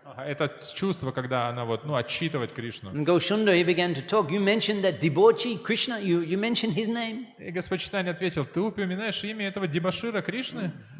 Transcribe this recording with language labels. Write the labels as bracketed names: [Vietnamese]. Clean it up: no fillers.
[Russian] Это чувство, когда она отчитывать Кришну. [English] And Goshunda, he began to talk. You mentioned that debauchee Krishna. You mentioned his name. [Russian] И Господь Чайтанья ответил: ты упоминаешь имя этого дебошира Кришны?